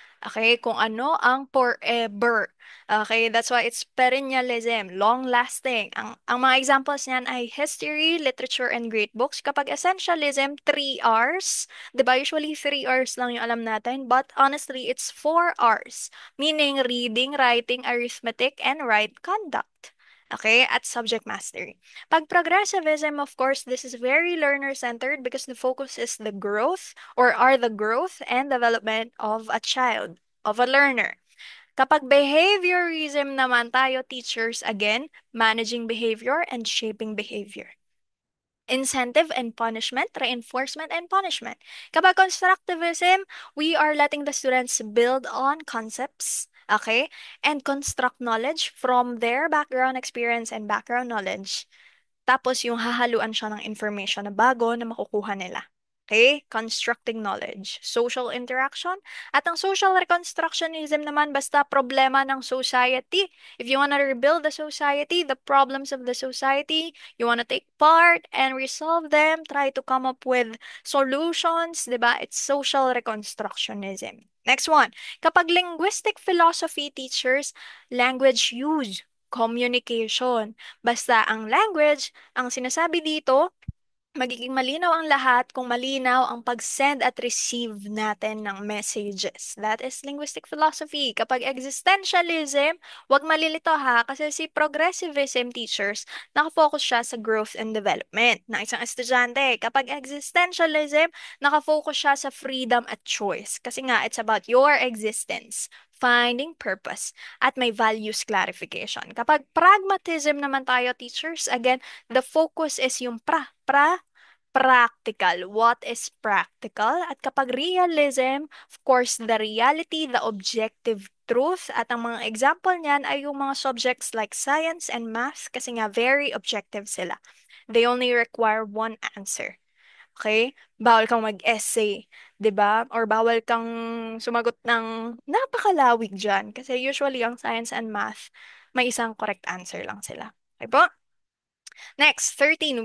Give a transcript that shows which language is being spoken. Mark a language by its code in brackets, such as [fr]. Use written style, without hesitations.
[tl] Okay, kung ano ang forever. [en] Okay, that's why it's perennialism, long-lasting. [tl] Ang mga examples niyan ay history, literature, and great books. Kapag [en] essentialism, 3 hours. [tl] 'Di ba? [en] Usually 3 hours [tl] lang yung alam natin, [en] but honestly, it's 4 hours. Meaning reading, writing, arithmetic, and right conduct. Okay, at subject mastery. Pag progressivism, of course, this is very learner-centered because the focus is the growth or are the growth and development of a child, of a learner. [tl] Kapag [en] behaviorism [tl] naman tayo, [en] teachers, again, managing behavior and shaping behavior. Incentive and punishment, reinforcement and punishment. [tl] Kapag [en] constructivism, we are letting the students build on concepts, okay, and construct knowledge from their background experience and background knowledge. [tl] Tapos yung hahaluan siya ng information na bago na makukuha nila. Okay? [en] Constructing knowledge. Social interaction. At ang social reconstructionism naman, [tl] basta problema ng [en] society. If you want to rebuild the society, the problems of the society, you want to take part and resolve them, try to come up with solutions, di ba? It's social reconstructionism. Next one. [tl] Kapag [en] linguistic philosophy teachers, language use, communication. [tl] Basta ang language, ang sinasabi dito, magiging malinaw ang lahat kung malinaw ang pag-send at receive natin ng messages. [en] That is linguistic philosophy. [tl] Kapag existentialism, wag malilito ha, kasi si progressivism teachers, nakafocus siya sa growth and development ng isang estudyante. Kapag existentialism, nakafocus siya sa freedom at choice. Kasi nga, [en] it's about your existence, finding purpose, [tl] at may [en] values clarification. [tl] Kapag [en] pragmatism [tl] naman tayo, [en] teachers, again, the focus is [tl] yung [en] practical. What is practical? [tl] At kapag [en] realism, of course, the reality, the objective truth. [tl] At ang mga example niyan ay yung mga subjects like science and math kasi nga [en] very objective [tl] sila. [en] They only require one answer. [tl] Okay? Bawal kang mag-essay, 'di ba? Or bawal kang sumagot ng napakalawig diyan kasi usually ang science and math may isang correct answer lang sila. Okay po? Next, 13.